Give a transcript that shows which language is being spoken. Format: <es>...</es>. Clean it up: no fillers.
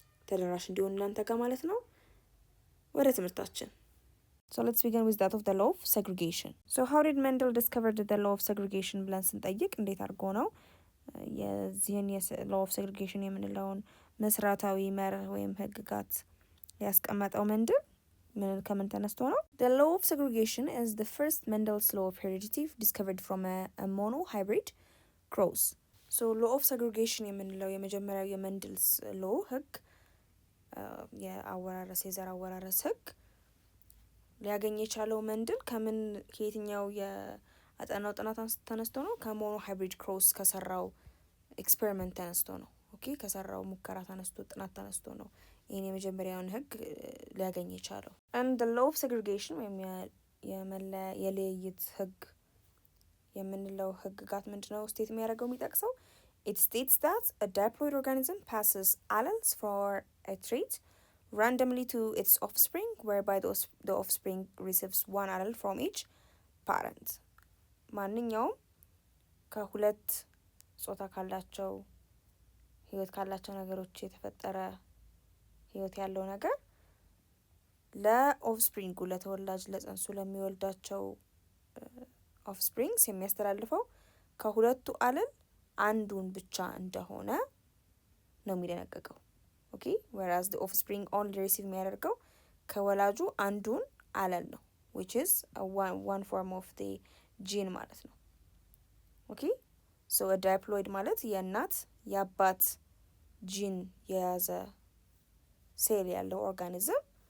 <am>ተደራሽ እንዲሆን እናንተ ጋር ማለት ነው። ወደ ትምህርታችን</am> <en>So let's begin with that of the law of segregation. So how did Mendel discover the law of segregation</en> <am>ብለን ስንጠይቅ እንዴት አድርጎ ነው የዚህን law of segregation የምንለውን መስራታዊ መርህ ወይም ህግጋት ያስቀመጠው Mendel ከምን ተነስቶ ነው?</am> <en>The law of segregation is the first Mendel's law of heredity discovered from a monohybrid cross.</en> <am>So law of segregation የምንለው የመጀመሪያው የመንደልስ law ህግ የአወራረስ የዘር አወራረስ ህግ ሊያገኝ የቻለው መንደል ከየትኛው የአጠናው ጥናት ተነስቶ ነው? ከሞኖ ሃይብሪድ ክሮስ ከሰራው ኤክስፔሪመንት ተነስቶ ነው። ኦኬ ከሰራው ሙከራ ተነስቶ ጥናት ተነስቶ ነው ይሄን የመጀመሪያውን ህግ ሊያገኝ የቻለው።</am> <en>and the law of segregation</en> <am>ወይም የለየት ህግ የምንለው ህግጋት ምንድነው ስቴት የሚያደርገው የሚጠቅሰው?</am> <en>It states that a diploid organism passes alleles for a trait randomly to its offspring, whereby the offspring receives one allele from each parent.</en> <am>ማንኛውም ከሁለት ጾታ ካላቸው ህይወት ካላቸው ነገሮች የተፈጠረ ህይወት ያለው ነገር ለኦፍስፕሪንጉ ለተወላጅ ለጽንሱ ለሚወልዳቸው ኦፍስፕሪንግስ የሚያስተላልፈው ከሁለቱ አለል አንዱን ብቻ እንደሆነ ነው የሚደነገገው። ኦኬ</am> <en>whereas the offspring only receive</en> <am>የሚያደርገው ከወላጁ አንዱን አለል ነው</am> <en>which is one form of the gene</en> <am>ማለት ነው። ኦኬ</am> <en>so a diploid</en> <am>ማለት የእናት የአባት ጂን የያዘ ሴል ያለው ኦርጋኒዝም</am>